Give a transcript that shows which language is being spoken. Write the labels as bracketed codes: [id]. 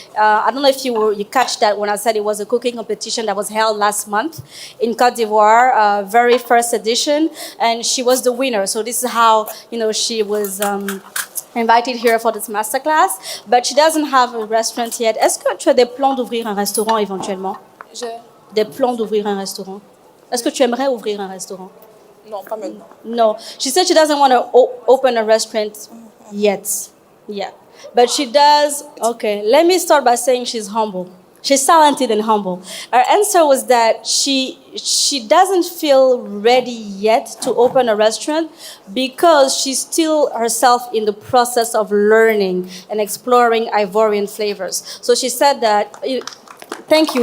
[en] I don't know if you catch that when I said it was a cooking competition that was held last month in Côte d'Ivoire, very first edition, and she was the winner. So this is how she was invited here for this masterclass, but she doesn't have a restaurant yet. [fr] Est-ce que tu as des plans d'ouvrir un restaurant éventuellement? Des plans d'ouvrir un restaurant. Est-ce que tu aimerais ouvrir un restaurant? Non, pas maintenant. [en] No. She said she doesn't want to open a restaurant yet. Yeah. But she does. Okay. Let me start by saying she's humble. She's talented and humble. Her answer was that she doesn't feel ready yet to open a restaurant because she's still herself in the process of learning and exploring Ivorian flavors. So she said that. Thank you.